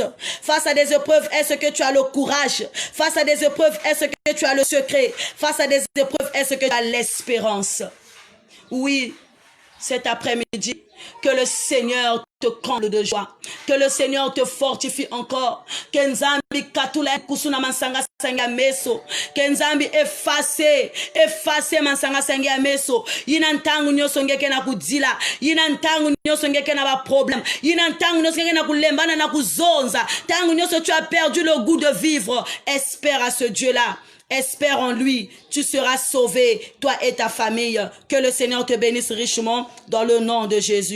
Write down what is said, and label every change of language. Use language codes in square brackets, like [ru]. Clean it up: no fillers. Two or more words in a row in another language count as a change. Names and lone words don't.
[fr] Face à des épreuves, est-ce que tu as le courage? Face à des épreuves, est-ce que tu as le secret? Face à des épreuves, est-ce que tu as l'espérance? Oui, cet après-midi, que le Seigneur te comble de joie, que le Seigneur te fortifie encore, que [kg] Nzambi katula kusuna mansanga sanga meso, [fr] que Nzambi efface [kg] mansanga sanga meso. Yina ntangu nyoso ngeke na kudila, yina ntangu nyoso ngeke na ba problème, yina ntangu nyoso ngeke na kulembana na kuzonza, tangu nyoso [fr] tu as perdu le goût de vivre. Espère à ce Dieu-là. Espère en lui, tu seras sauvé, toi et ta famille. Que le Seigneur te bénisse richement dans le nom de Jésus.